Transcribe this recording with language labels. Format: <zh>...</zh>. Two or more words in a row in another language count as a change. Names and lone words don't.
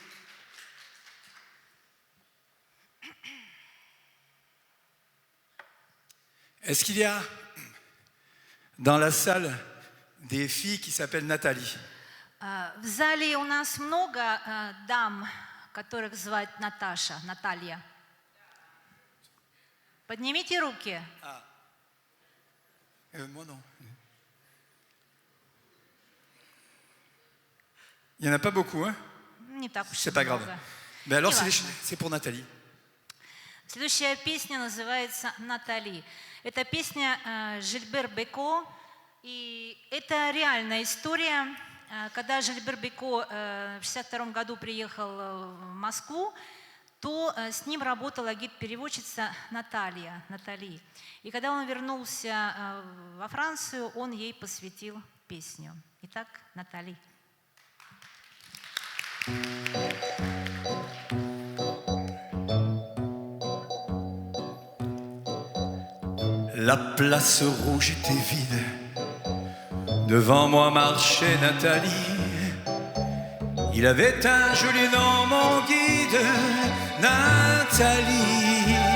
<fr>Est-ce qu'il y a dans la salle des filles qui s'appellent Nathalie?</fr> <ru>В зале у нас много дам, которых звать Наташа, Наталья. Поднимите руки.</ru> <fr>Moi non. Il n'y en a pas beaucoup, hein?</fr> <ru>Не так уж и</ru> <fr>C'est pas grave.</fr> <ru>много.</ru> <fr>Mais alors,</fr> <ru>Неважно.</ru> <fr>c'est pour Nathalie.</fr> <ru>Следующая песня называется «Натали». Это песня Жильбер Беко, и это реальная история. Когда Жильбер Беко в 1962 году приехал в Москву, то с ним работала гид-переводчица Натали. И когда он вернулся во Францию, он ей посвятил песню. Итак, Натали.</ru> <fr>La place rouge était vide. Devant moi marchait Nathalie. Il avait un joli nom, mon guide, Nathalie.</fr>